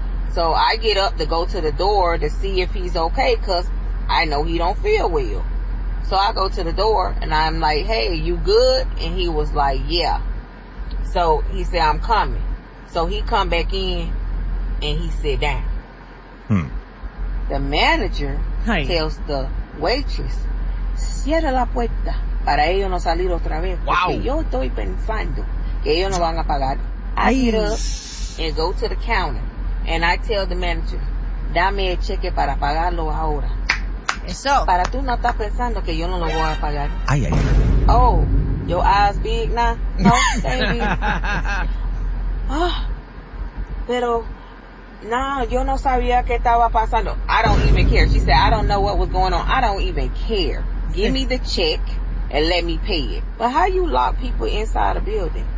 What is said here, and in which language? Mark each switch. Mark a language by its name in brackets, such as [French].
[English] So I get up to go to the door to see if he's okay, cause I know he don't feel well. So I go to the door and I'm like, hey, you good? And he was like, yeah. So he said, I'm coming. So he come back in and he sit down. The manager tells the waitress, [Spanish] cierra la puerta para ellos no salir otra vez. Wow. Yo estoy pensando que ellos no van a pagar. [English] I get up and go to the counter and I tell the manager, [Spanish] dame el cheque para pagarlo ahora. Eso. Para tú no estás pensando que yo no lo voy a pagar. Ay, ay, ay. [English] Oh, your eyes big, nah. No, they big. [Spanish] Oh, pero, nah, yo no sabía que estaba pasando. [English] I don't even care. She said, I don't know what was going on. I don't even care. Give me the check and let me pay it. But how you lock people inside a building?